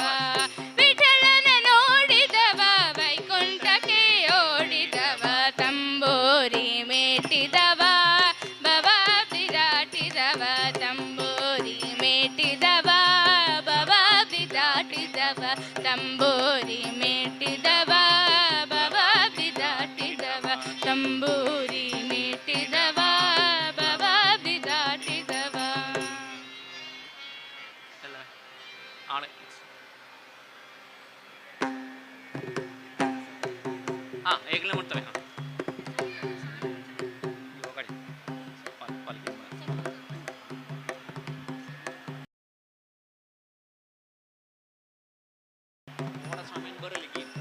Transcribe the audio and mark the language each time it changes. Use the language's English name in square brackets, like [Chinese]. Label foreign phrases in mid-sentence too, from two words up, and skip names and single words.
[Kannada] ವಿಠಳನ ನೋಡಿದವ ವೈಕುಂಠಕ್ಕೆ ಓಡಿದವ ತಂಬೋರಿ ಮೇಟಿದವ ಬವಾದಿ ದಾಟಿದವ ತಂಬೋರಿ ಮೇಟಿದವ ಬವಾದಿ ದಾಟಿದವ ತಂಬೋರಿ ಮೇಟಿದವ ಬವಾದಿ ದಾಟಿದವ ತಂಬೋರಿ ಮೇಟಿದವ ಬವಾದಿ ದಾಟಿದವ ಎಲ್ಲ ಆಳೆ ಹಾಂ ಈಗಲೇ ಮಾಡ್ತವೆ ಹಾಂ ಕಡೆ ಪಾಲಿಕೆ ಸ್ವಾಮಿ ಬರಲಿಕ್ಕೆ